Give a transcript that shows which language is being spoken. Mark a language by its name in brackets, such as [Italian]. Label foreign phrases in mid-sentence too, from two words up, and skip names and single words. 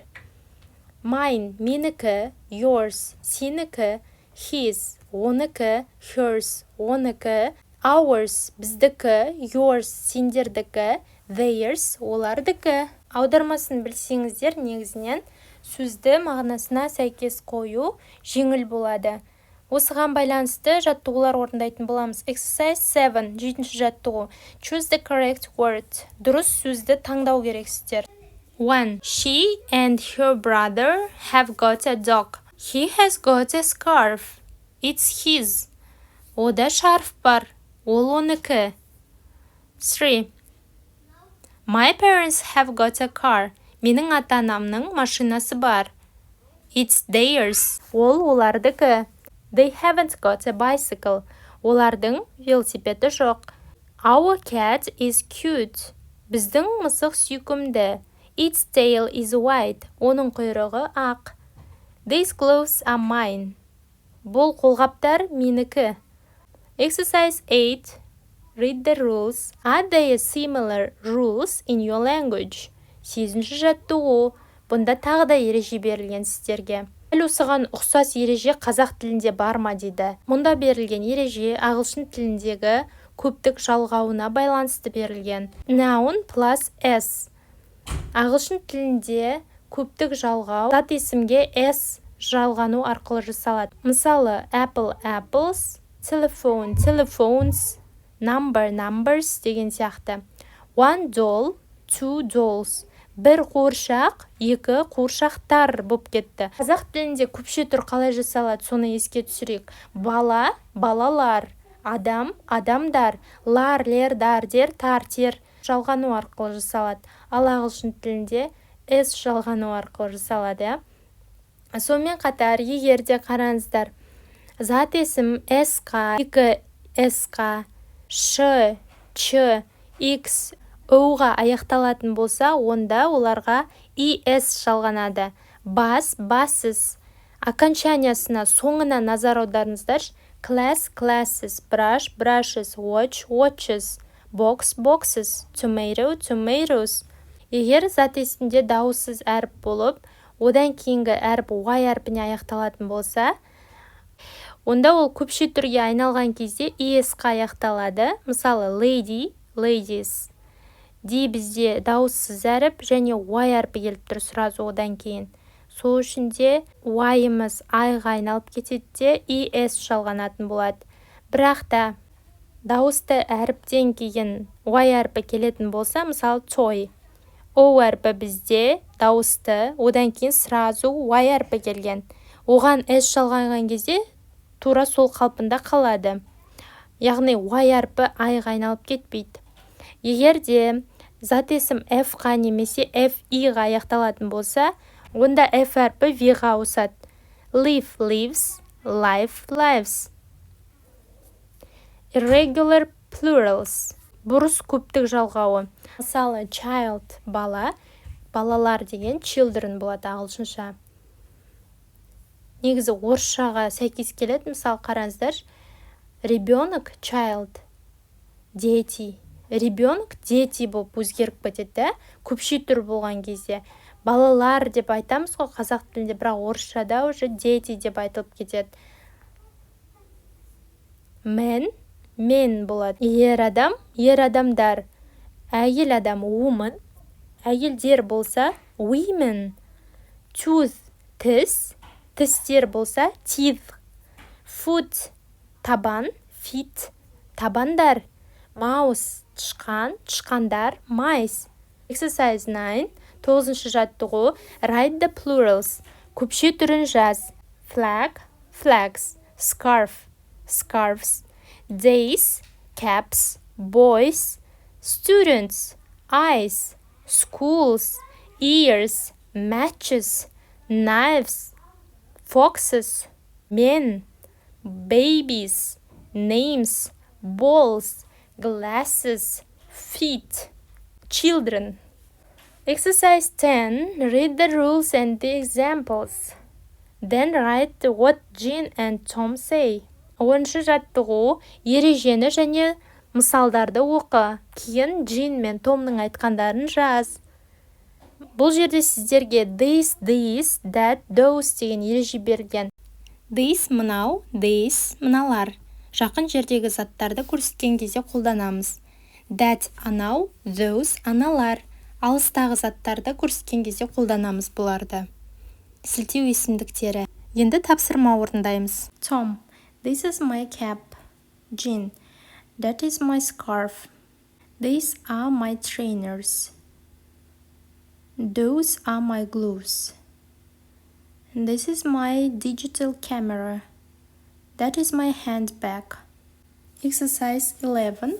[Kazakh] Mine, менікі, yours, сенікі, his, оныкі, hers, оныкі, ours, біздікі, yours, сендердікі, theirs, олардікі. Аудармасын білсеңіздер, негізінен сөзді мағынасына сәйкес қою жеңіл болады. Осыған байланысты жаттығулар орындайтын боламыз. Exercise 7, 7-ші жаттығу. [English] Choose the correct word. [Kazakh] Дұрыс сөзді таңдау керексіздер. [English] 1. She and her brother have got a dog. He has got a scarf. It's his. [Kazakh] Ода шарф бар. Ол оныкі. [English] 3. My parents have got a car. [Kazakh] Менің ата-анамның машинасы бар. [English] It's theirs. [Kazakh] Ол олардікі. [English] They haven't got a bicycle. [Kazakh] Олардың велосипеді жоқ. [English] Our cat is cute. [Kazakh] Біздің мысық сүйкімді. [English] Its tail is white. [Kazakh] Оның құйрығы ақ. [English] These clothes are mine. [Kazakh] Бұл қолғаптар менікі. [English] Exercise 8. Read the rules. Are there similar rules in your language? [Kazakh] 8-ші жаттығу. Бұнда тағы да ереже берілген сіздерге. Дәл осыған ұқсас ереже қазақ тілінде бар ма дейді. Мұнда берілген ереже ағылшын тіліндегі көптік жалғауына байланысты берілген. [English] Noun plus s. [Kazakh] Ағылшын тілінде көптік жалғау зат есімге s жалғану арқылы жасалады. Мысалы, [English] apple, apples, telephone, telephones, number, numbers [Kazakh] деген сияқты. [English] One doll, two dolls. [Kazakh] Бір қуыршақ, екі қуыршақтар болып кетті. Қазақ тілінде көпше түр қалай жасалады, соны еске түсірейік. Бала, балалар, адам, адамдар, лар, лер, дар, дер, тар, тер жалғану арқылы жасалады. Ал ағылшын тілінде s жалғану арқылы жасалады. Сонымен қатар, егерде қараңыздар, зат есім s-қа, екі s-қа, ш, ч, x, o-ға аяқталатын болса, онда оларға es жалғанады. Бас, бассыз. Окончаниясына, соңына назар аударыңыздар. [English] Class, classes, brush, brushes, watch, watches, box, boxes, tomato, tomatoes. [Kazakh] Егер зат есімде дауыссыз әріп болып, одан кейінгі әріп y әрпіне аяқталатын болса, онда ол көпше түрге айналған кезде es-қа аяқталады. Мысалы, [English] lady, ladies. [Kazakh] D бізде дауыссыз әріп және Y әрпі келіп тұр сразу одан кейін. Сол үшін де Y-ымыз I-ға айналып кетеді де ES жалғанатын болады. Бірақ та дауысты әріптен кейін Y әрпі келетін болса, мысалы toy. O әрпі бізде дауысты, одан кейін сразу Y әрпі келген. Оған S жалғанған кезде тура сол қалпында қалады. Яғни Y әрпі I-ға айналып кетпейді. Егер де зат есім F-ға немесе F-I-ға аяқталатын болса, онда F әрпі V-ға ауысады. [English] Live, lives, life, lives. Irregular plurals. [Kazakh] Бұрыс көптік жалғауы. Мысалы, child – бала, балалар деген children болады ағылшынша. Негізі орысшаға сәйкес келеді, мысалы қараңыздар. [Russian] Ребенок – child, дети. Ребенок – дети [Kazakh] болып өзгеріп кетеді. Көпше түр болған кезде. Балалар деп айтамыз ғой қазақ тілінде, бірақ орысшада [Russian] уже дети [Kazakh] деп айтылып кетеді. Мен болады. Ер адам, ер адамдар. Әйел адам, woman. Әйелдер болса, [English] women. Tooth, [Kazakh] тіс. Тістер болса, [English] teeth. Foot, [Kazakh] табан. Feet, табандар. Mouse, тышқан, тышқандар. Mice. Exercise 9. 9-шы жаттығу. [English] Write the plurals. [Kazakh] Көпше түрін жаз. [English] Flag, flags. Scarf, scarves. Days, caps. Boys, students. Eyes, schools. Ears, matches. Knives, foxes. Men, babies. Names, balls. Glasses, feet. Children. Exercise 10. Read the rules and the examples. Then write what Jean and Tom say. [Kazakh] 10-шы жаттығу. Ережені және мысалдарды оқы. Кейін Jean мен Tomның айтқандарын жаз. Бұл жерде сіздерге [English] this, that, those [Kazakh] деген ереже берілген. This мынау, this мыналар. Жақын жердегі заттарды көрсеткен кезде қолданамыз. That анау, those аналар. Алыстағы заттарды көрсеткен кезде қолданамыз бұларды. Сілтеу есімдіктері. Енді тапсырма орындаймыз. [English] Tom, this is my cap. Jean, that is my scarf. These are my trainers. Those are my gloves. This is my digital camera. That is my handbag. Exercise 11.